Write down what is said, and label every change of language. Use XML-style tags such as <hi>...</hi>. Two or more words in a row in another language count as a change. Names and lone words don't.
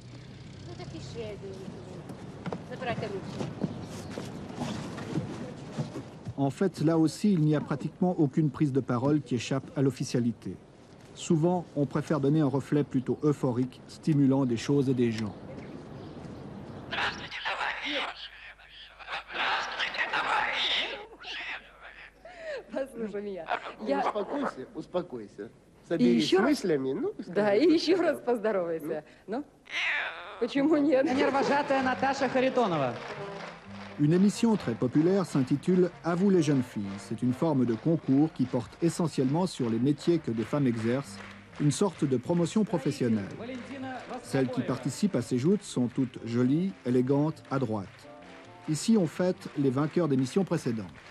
<fr>En fait, là aussi, il n'y a pratiquement aucune prise de parole qui échappe à l'officialité. Souvent, on préfère donner un reflet plutôt euphorique, stimulant des choses et des gens.</fr> <ru>Послушай меня. Успокойся. Соберись с мыслями. Да, и еще раз поздоровайся. Ну, почему нет? Нервожатая Наташа Харитонова.</ru> <fr>Une émission très populaire s'intitule « À vous les jeunes filles ». C'est une forme de concours qui porte essentiellement sur les métiers que des femmes exercent, une sorte de promotion professionnelle. Celles qui participent à ces joutes sont toutes jolies, élégantes, adroites. Ici, on fête les vainqueurs d'émissions précédentes.</fr>